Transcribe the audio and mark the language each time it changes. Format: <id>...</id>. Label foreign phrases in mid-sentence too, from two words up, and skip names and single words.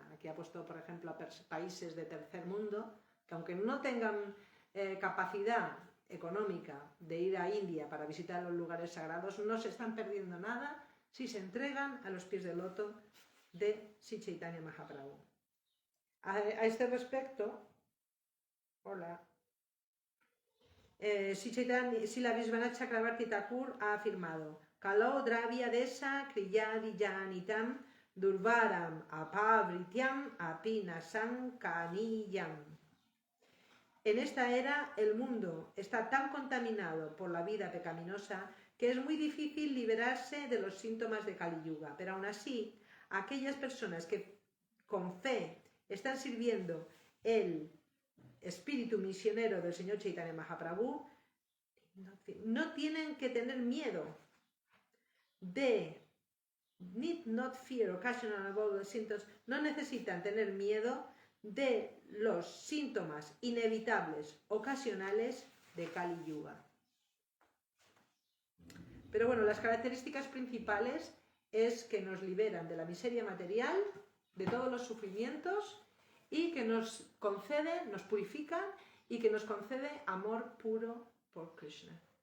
<es>Aquí ha puesto, por ejemplo, a países de tercer mundo, que aunque no tengan capacidad económica de ir a India para visitar los lugares sagrados, no se están perdiendo nada si se entregan a los pies del loto de Sri Chaitanya Mahaprabhu. A este respecto, Srila Vishwanath Chakravarti Thakur ha afirmado:</es> <sa>कालो द्रव्य देश क्रियादि जनितं दुर्वारम् अपवृत्यम् अपिनाशम् कनीयम्.</sa> <es>En esta era el mundo está tan contaminado por la vida pecaminosa que es muy difícil liberarse de los síntomas de Kali Yuga, pero aún así, aquellas personas que con fe están sirviendo el espíritu misionero del señor Chaitanya Mahaprabhu no tienen que tener miedo</es> <en>need not fear occasional about the symptoms,</en> <es>no necesitan tener miedo de los síntomas inevitables ocasionales de Kali Yuga. Pero bueno, las características principales es que nos liberan de la miseria material, de todos los sufrimientos y que nos concede, nos purifican y que nos concede amor puro por Krishna.</es>